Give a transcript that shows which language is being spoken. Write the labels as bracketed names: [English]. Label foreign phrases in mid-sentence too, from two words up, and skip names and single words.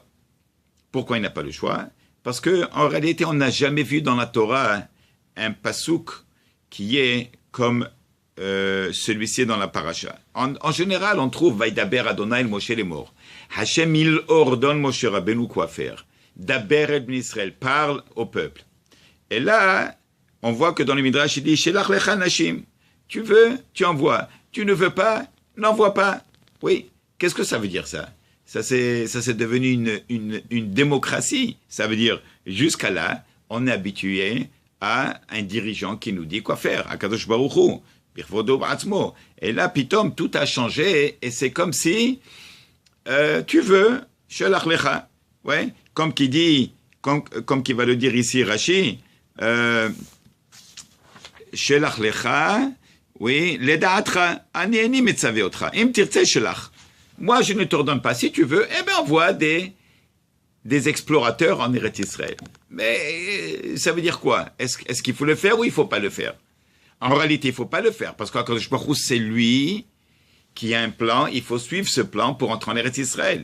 [French] Pourquoi il n'a pas le choix? Parce qu'en réalité, on n'a jamais vu dans la Torah un pasouk qui est comme celui-ci dans la paracha. En général, on trouve [Hebrew] וידבר אדוני אל משה [French] les morts. Hachem il ordonne [Hebrew] משה רבינו [French] quoi faire. [Hebrew] דבר אל בני ישראל [French] parle au peuple. Et là, on voit que dans le Midrash, il dit [Hebrew] שלח לך אנשים. [French] Tu veux, tu envoies. Tu ne veux pas, n'envoie pas. Oui. Qu'est-ce que ça veut dire ça? Ça c'est devenu une démocratie. Ça veut dire jusqu'à là, on est habitué à un dirigeant qui nous dit quoi faire. [Hebrew] הקדוש ברוך הוא. [French] Et là, pitom, tout a changé et c'est comme si tu veux, [Hebrew] שלח לך. [French] Ouais. Comme qui dit, comme qui va le dire ici, Rashi. [Hebrew] שלח לך, oui, לדעתך, אני מצווה אותך. אם תרצה שלח. [French] Moi, je ne t'ordonne pas. Si tu veux, eh bien, envoie des explorateurs en [Hebrew] ארץ ישראל. [French] Mais ça veut dire quoi? Est-ce qu'il faut le faire ou il ne faut pas le faire? En réalité, il ne faut pas le faire, parce qu' [Hebrew] הקדוש ברוך הוא, [French] c'est lui qui a un plan, il faut suivre ce plan pour entrer en [Hebrew] ארץ ישראל.